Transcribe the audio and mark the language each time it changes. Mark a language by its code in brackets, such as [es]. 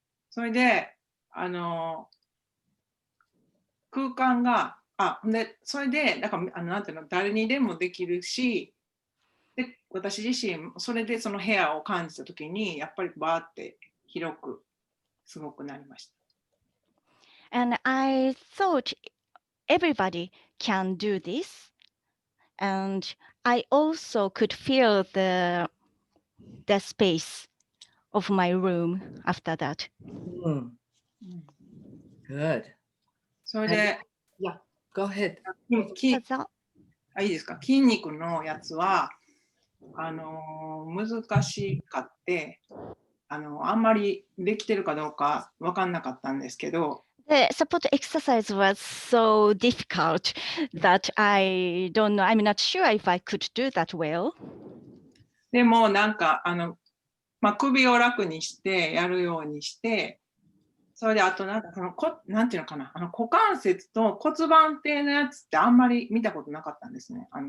[ja] それで空間がそれでだからなんていうの誰にでもできるしで私自身それでその部屋を感じた時にやっぱりバーって広くすごくなりました。 [en] And I thought everybody can do this. And I also could feel the space of my room after that. Good. [ja] それで、 [en] Yeah, go ahead. [ja] いいですか。筋肉のやつは難しかってあんまりできてるかどうか分かんなかったんですけど。 [en] The support exercise was so difficult that I don't know. I'm not sure if I could do that well. [ja] でもなんか首を楽にしてやるようにして、それであとなんかなんていうのかな股関節と骨盤底のやつってあんまり見たことなかったんですね。